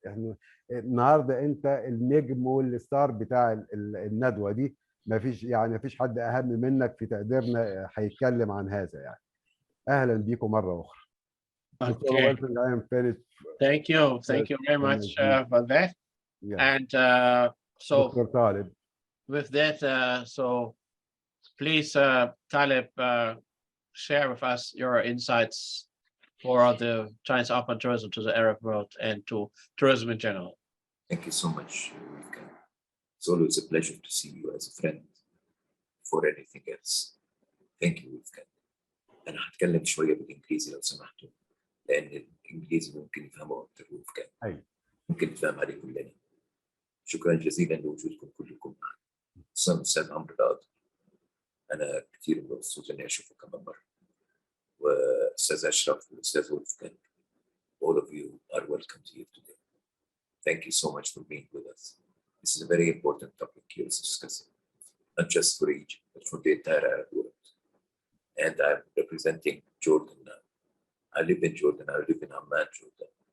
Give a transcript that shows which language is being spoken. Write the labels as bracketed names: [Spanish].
[Arabic] احنا النهارده انت النجم والستار بتاع الندوه دي. ما فيش حد اهم منك في تقديرنا هيتكلم عن هذا يعني. اهلا بيكم مره اخرى. [English] Okay. Thank you very much for that. And so Dr. Taleb. With that, so please, Taleb, share with us your insights for the Chinese outbound tourism to the Arab world and to tourism in general. Thank you so much, Wolfgang. It's always a pleasure to see you as a friend for anything else. Thank you, Wolfgang. [Arabic] أنا هتكلم شوية بالإنجليزي لو سمحتوا، لأن الإنجليزي ممكن يفهمه أكتر Wolfgang. ممكن نفهم عليه كلنا. شكرا جزيلا لوجودكم كلكم معنا. أستاذ عمرو القاضي، أنا كثير مبسوط إني أشوفه كمان مرة، وأستاذ أشرف والأستاذ وولفغانج. [English] All of you are welcome to here today. Thank you so much for being with us. This is a very important topic here to discuss, not just for Egypt, but for the entire Arab world. And I'm representing Jordan now. I live in Jordan, I live in Amman, Jordan.